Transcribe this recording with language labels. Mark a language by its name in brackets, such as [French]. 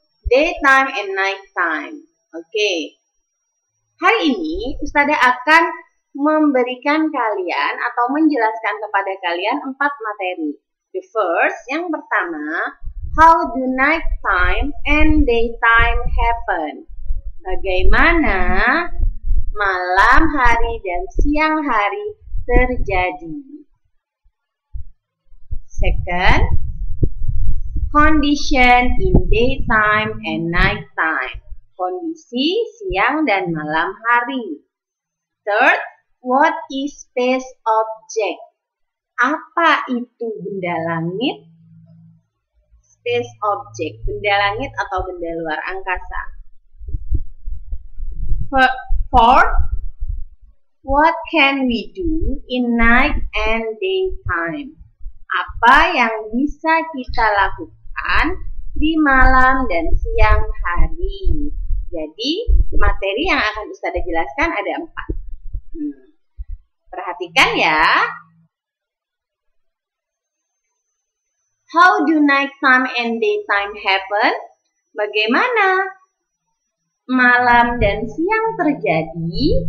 [English] Daytime and night time. [Indonesian] Oke. Hari ini Ustadzah akan memberikan kalian atau menjelaskan kepada kalian 4 materi. [English] The first, [Indonesian] yang pertama, [English] how do night time and daytime happen? [Indonesian] Bagaimana malam hari dan siang hari terjadi. [English] Second, condition in daytime and night time. [Indonesian] Kondisi siang dan malam hari. [English] Third, what is space object? [Indonesian] Apa itu benda langit? Space object, benda langit atau benda luar angkasa. [English] Fourth, what can we do in night and daytime? [Indonesian] Apa yang bisa kita lakukan di malam dan siang hari. Jadi, materi yang akan Ustadzah jelaskan ada 4. Perhatikan ya. [English] How do nighttime and daytime happen? [Indonesian] Bagaimana malam dan siang terjadi?